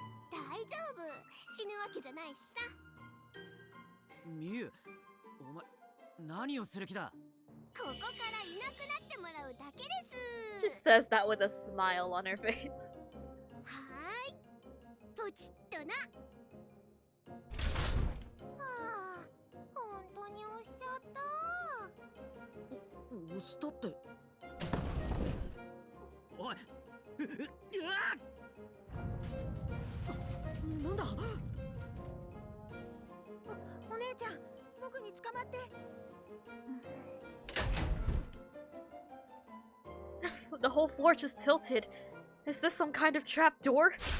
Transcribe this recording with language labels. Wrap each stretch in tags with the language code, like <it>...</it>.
<ja>大丈夫、死ぬわけじゃないしさ。みゆ、お前何をする気だ。ここからいなくなってもらうだけで</ja> <en>She</en> <ja>す。</ja> <en>says that with a smile on her face.</en> <ja>はーい、ポチッとな。はあ、本当に押しちゃった。押したって。おい、なんだ。お姉ちゃん、僕に捕まって。</ja> <en>The whole floor just tilted. Is this some kind of trap door?</en>